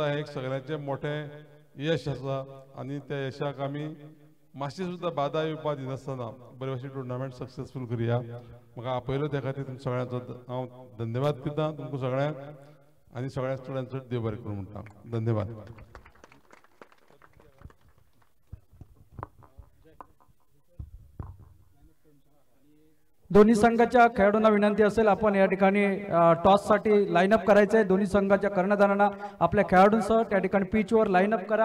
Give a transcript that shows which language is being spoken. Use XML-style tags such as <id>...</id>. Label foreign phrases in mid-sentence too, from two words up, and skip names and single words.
<kok>हें एक सगळ्यांचें मोठें यश आसा आनी त्या यशाक आमी मातशी सुद्दां बाधा येवपा दिनासतना बरे भशेन</kok> <en>tournament successful</en> <kok>करुया. म्हाका आपयलो त्या खातीर तुमच्या सगळ्यांचो हांव धन्यवाद दिता तुमकां सगळ्यांक आनी सगळ्या स्टुडंट्सांचो देव बरें करूं म्हणटा. धन्यवाद.</kok> <mr>दोन्ही संघाच्या खेळाडूंना विनंती असेल आपण या ठिकाणी टॉस साठी लाईनअप करायचं आहे. दोन्ही संघाच्या कर्णधारांना आपल्या खेळाडूंसह त्या ठिकाणी पिचवर लाईनअप करा.</mr>